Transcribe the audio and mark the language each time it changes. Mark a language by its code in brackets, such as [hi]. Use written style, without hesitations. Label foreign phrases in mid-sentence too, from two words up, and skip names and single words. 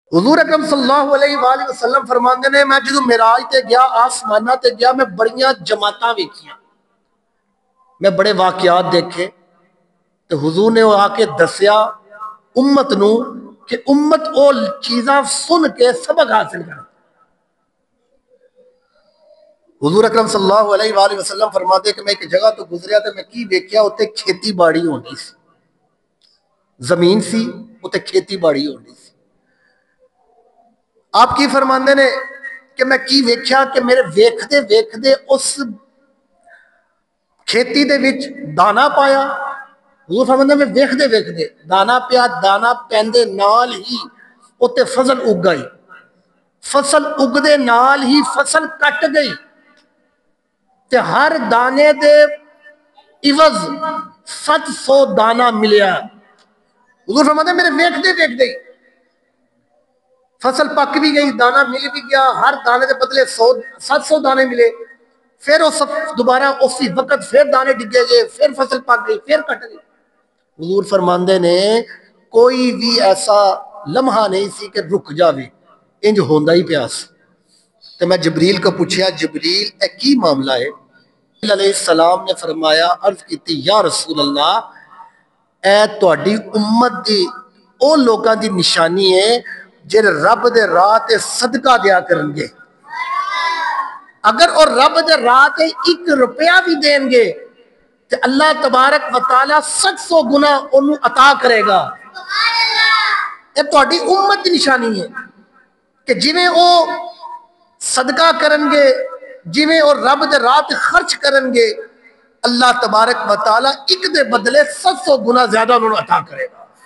[pa] حضور اکرم [ar] صلی اللہ علیہ وآلہ وسلم [pa] فرماندے نے میں جدو معراج تے گیا آسمانہ تے گیا میں بڑیاں جماعتاں ویکھیاں میں بڑے واقعات دیکھے تو حضور نے آ کے دسیا امت نو کہ امت او چیزاں سن کے سبق حاصل کر. حضور اکرم [ar] صلی اللہ علیہ وآلہ وسلم [pa] فرماتے کہ میں ایک جگہ تو گزریا تو میں کی ویکھیا اتنے کھیتی باڑی ہونی سی زمین سی اتنے کھیتی باڑی ہونی سی. آپ کی فرماندے نے کہ میں کی ویکھیا کہ میرے ویکھدے ویکھدے اس کھیتی دے وچ دانا پایا. حضور فرماندے میں ویکھدے ویکھدے دانا پیا دانا پیندے نال ہی اتنے فصل اگ گئی فصل اگدے نال ہی فصل کٹ گئی تے ہر دانے دے عوض 700 دانا ملیا. حضور فرماتے میرے ویکھدے ویکھدے فصل پک بھی گئی دانا مل بھی گیا ہر دانے دے بدلے 700 دانے ملے. پھر اس دوبارہ اسی وقت پھر دانے ڈگے گئے پھر فصل پک گئی پھر کٹ گئی. حضور فرماندے نے کوئی بھی ایسا لمحہ نہیں سی کہ رک جاوے انج ہوندا ہی پیاس. تو میں جبریل کو پوچھیا جبریل اے کی معاملہ ہے؟ [ar] علیہ السلام [pa] نے فرمایا عرض کیتی [ar] یا رسول اللہ [pa] اے تہاڈی امت دی او لوکاں دی نشانی ہے جڑے رب دے راہ تے صدقہ دیا کرن گے. اگر اور رب دے راہ تے 1 روپیہ بھی دیں گے تو [ar] اللہ تبارک و تعالی [pa] 700 گنا انہوں عطا کرے گا. یہ تہاڈی امت دی نشانی ہے کہ جویں او صدقہ کرن گے جویں اور رب دے راہ تے خرچ کرن گے [ar] اللہ تبارک و تعالی [pa] 1 دے بدلے 700 گنا زیادہ انہوں عطا کرے گا.